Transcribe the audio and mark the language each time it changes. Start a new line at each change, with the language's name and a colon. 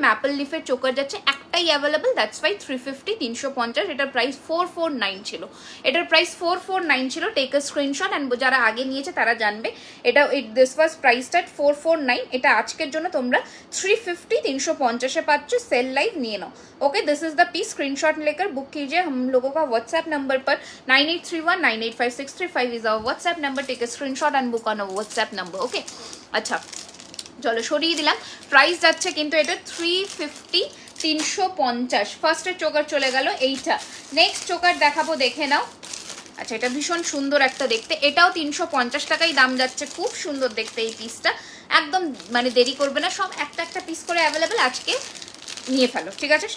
Bangla: Maple লিফের choker যাচ্ছে একটাই available, that's why 350, 350। এটার প্রাইস 449 ছিল, এটার প্রাইস 449 ছিল।
English: take a screenshot and
Bangla: যারা আগে নিয়েছে তারা জানবে এটা।
English: This was priced at 449।
Bangla: এটা আজকের জন্য তোমরা 350, 350 पाচ্ছ। सेल लाइव নিয়ে নাও।
English: Okay, this is the piece.
Hindi: Screenshot लेकर बुक कीजिए। हम लोगों का व्हाट्सएप नंबर पर
English: 9831985635 is our WhatsApp number. Take a screenshot and book on a WhatsApp number.
Hindi: Okay, अच्छा
Bangla: চলো সরিয়ে দিলাম। প্রাইস যাচ্ছে কিন্তু এটা 350, 350। ফার্স্টের চোকার চলে গেল এইটা। নেক্সট চোকার দেখাবো, দেখে নাও। আচ্ছা, এটা ভীষণ সুন্দর একটা দেখতে, এটাও 350 টাকাই দাম যাচ্ছে। খুব সুন্দর দেখতে এই পিসটা, একদম মানে দেরি করবে না, সব একটা একটা পিস করে অ্যাভেলেবেল, আজকে নিয়ে ফেলো, ঠিক আছে?